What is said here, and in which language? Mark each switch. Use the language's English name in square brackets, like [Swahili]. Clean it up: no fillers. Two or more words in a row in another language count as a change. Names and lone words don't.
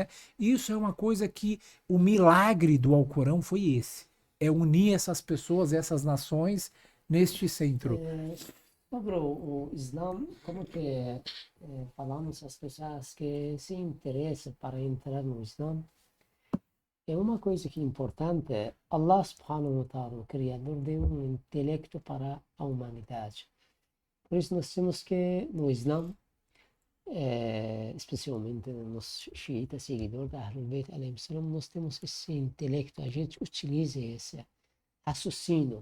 [Portuguese] Isso é uma coisa que o milagre do Alcorão foi esse. É unir essas pessoas, essas nações neste centro. Sobre o Islã, como que falamos às pessoas que se interessam para entrar no Islã, é uma coisa que é importante. [Arabic] الله سبحانه وتعالى, [Portuguese] o Criador, deu um intelecto para a humanidade. Por isso nós temos que, no Islã, especialmente nos xiitas, seguidores da Ahlul Bayt, nós temos esse intelecto, a gente utiliza esse raciocínio.